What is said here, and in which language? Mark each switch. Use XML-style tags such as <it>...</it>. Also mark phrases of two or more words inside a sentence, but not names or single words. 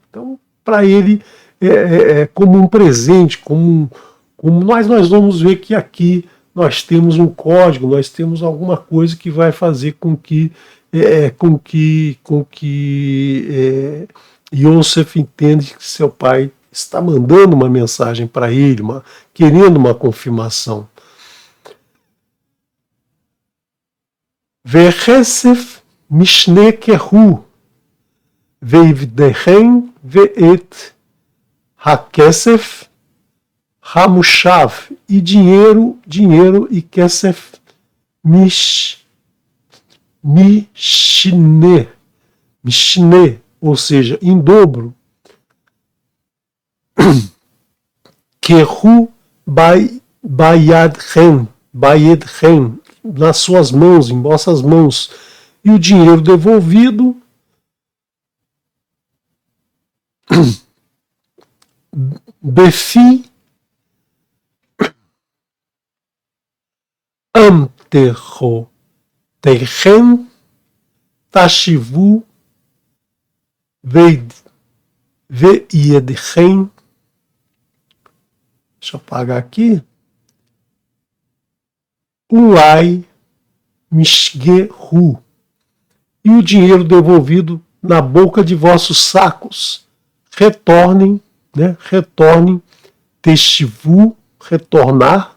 <pt>Então, para ele é como um presente, como nós vamos ver que aqui nós temos um código, nós temos alguma coisa que vai fazer com que Yosef entende que seu pai está mandando uma mensagem para ele, querendo uma confirmação.</pt> <he>וכסף משנה קחו בידכם ואת הכסף המושב,</he> <pt>e dinheiro e</pt> <he>כסף משנה,</he> <pt>ou seja, em dobro.</pt> <he>קחו בידכם,</he> <pt>nas suas mãos, em vossas mãos, e o dinheiro devolvido</pt> <he>בפי אמתחתיכם תשיבו בידכם.</he> <pt>Deixa eu apagar aqui.</pt> <he>אולי משגה הוא,</he> <pt>e o dinheiro devolvido na boca de vossos sacos. Retornem, né? Retornem, teshivu, retornar, né?</pt>